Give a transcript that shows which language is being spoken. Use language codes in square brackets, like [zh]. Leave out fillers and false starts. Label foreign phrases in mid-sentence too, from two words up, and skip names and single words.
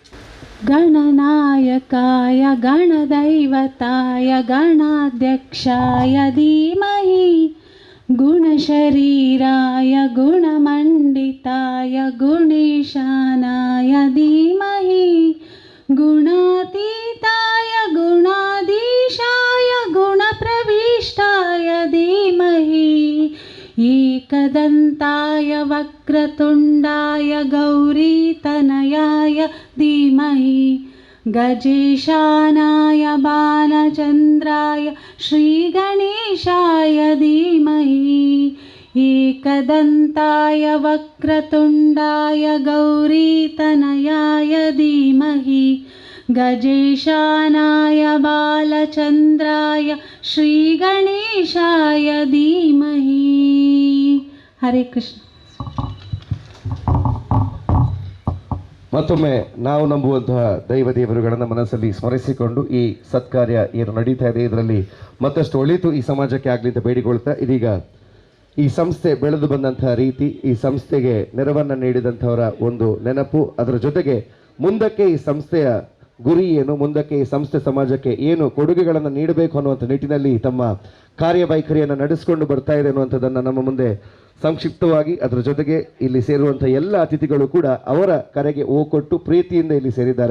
[sa] ಗಣನಾಯಕಾಯ ಗಣದೈವತಾಯ ಗಣಾಧ್ಯಕ್ಷಾಯ ಧೀಮಹಿ ಗುಣಶರೀರಾಯ ಗುಣಮಂಡಿತಾಯ ಗುಣೇಶಾನಾಯ ಧೀಮಹಿ ಗುಣಾತೀತಾಯ ಗುಣಾಧೀಶಾಯ ಗುಣಪ್ರವಿಷ್ಟಾಯ ಧೀಮಹಿ एकदन्ताय वक्रतुण्डाय गौरीतनयाय धीमहि गजेशानाय बालचन्द्राय श्रीगणेशाय धीमहि एकदन्ताय वक्रतुण्डाय गौरीतनयाय धीमहि गजेशानाय बालचन्द्राय श्रीगणेशाय धीमहि. हरे कृष्ण. [kn] ಮತ್ತೊಮ್ಮೆ ನಾವು ನಂಬುವಂತಹ ದೈವ ದೇವರುಗಳನ್ನು ಮನಸ್ಸಲ್ಲಿ ಸ್ಮರಿಸಿಕೊಂಡು ಈ ಸತ್ಕಾರ್ಯ ಏನು ನಡೀತಾ ಇದೆ ಇದರಲ್ಲಿ ಮತ್ತಷ್ಟು ಒಳಿತು ಈ ಸಮಾಜಕ್ಕೆ ಆಗಲಿ ಅಂತ ಬೇಡಿಕೊಳ್ತಾ, ಇದೀಗ ಈ ಸಂಸ್ಥೆ ಬೆಳೆದು ಬಂದಂತಹ ರೀತಿ, ಈ ಸಂಸ್ಥೆಗೆ ನೆರವನ್ನು ನೀಡಿದಂಥವರ ಒಂದು ನೆನಪು, ಅದರ ಜೊತೆಗೆ ಮುಂದಕ್ಕೆ ಈ ಸಂಸ್ಥೆಯ ಗುರಿ ಏನು, ಮುಂದಕ್ಕೆ ಈ ಸಂಸ್ಥೆ ಸಮಾಜಕ್ಕೆ ಏನು ಕೊಡುಗೆಗಳನ್ನು ನೀಡಬೇಕು ಅನ್ನುವಂಥ ನಿಟ್ಟಿನಲ್ಲಿ ತಮ್ಮ ಕಾರ್ಯವೈಖರಿಯನ್ನು ನಡೆಸಿಕೊಂಡು ಬರ್ತಾ ಇದೆ ಅನ್ನುವಂಥದ್ದನ್ನು ನಮ್ಮ ಮುಂದೆ ಸಂಕ್ಷಿಪ್ತವಾಗಿ, ಅದರ ಜೊತೆಗೆ ಇಲ್ಲಿ ಸೇರುವಂಥ ಎಲ್ಲ ಅತಿಥಿಗಳು ಕೂಡ ಅವರ ಕರೆಗೆ ಕೊಟ್ಟು ಪ್ರೀತಿಯಿಂದ ಇಲ್ಲಿ ಸೇರಿದ್ದಾರೆ.